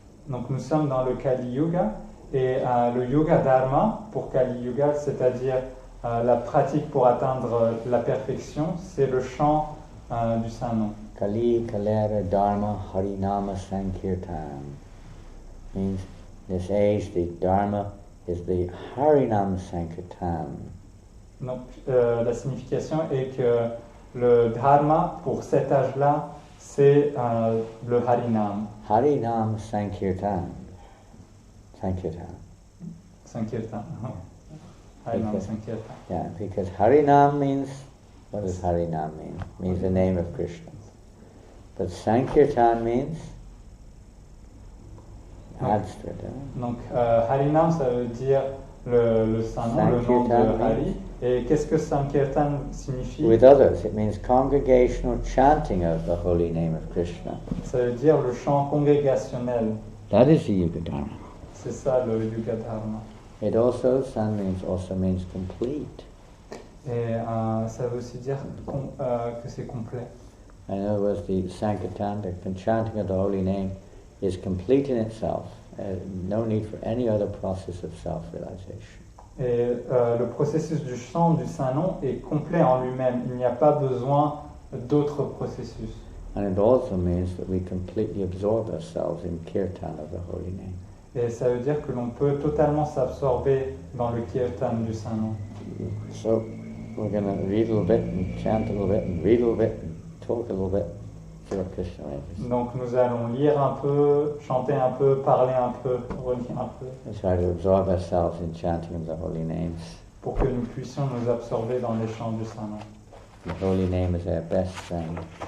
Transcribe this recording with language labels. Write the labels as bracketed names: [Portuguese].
[French] Donc nous sommes dans le Kali Yuga et le Yoga Dharma pour Kali Yuga, c'est-à-dire la pratique pour atteindre la perfection, c'est le chant du Saint-Nom. [Bangla] Kali Kalera Dharma Harinama Sankirtan [English] means this age the Dharma is the Harinam Sankirtan. [French] Donc la signification est que le Dharma pour cet âge-là, c'est le Harinam. [English] Harinam Sankirtan. Sankirtan. Sankirtan. Harinam Because- Sankirtan. Yeah, because Harinam means, what does Harinam mean? It means the name of Krishna. But Sankirtan means, adds to it, [French] Donc Harinam, ça veut dire le Saint-Nom, le nom de [English] Sankirtan, [French] Hari. Et qu'est-ce que Sankirtan signifie? [English] with others. It means congregational chanting of the holy name of Krishna. [French] Ça veut dire le chant congrégationnel. [English] That is the Yuga Dharma. [French] C'est ça le Yuga Dharma. [English] It also means complete. [French] Et ça veut aussi dire que c'est complet. [English] In other words, the Sankirtan, the chanting of the holy name, is complete in itself. No need for any other process of self-realization. [French] Et le processus du chant du Saint-Nom est complet en lui-même. Il n'y a pas besoin d'autres processus. [English] And it also means that we completely absorb ourselves in kirtan of the holy name. [French] Et ça veut dire que l'on peut totalement s'absorber dans le kirtan du Saint-Nom. [English] So we're going to read a little bit and chant a little bit and read a little bit and talk a little bit. See what Krishna is. [French] Donc nous allons lire un peu, chanter un peu, parler un peu, relire un peu, [English] And try to absorb ourselves in chanting of the holy names. [French] pour que nous puissions nous absorber dans les chants du Saint-Nom. [English] The holy name is our best friend.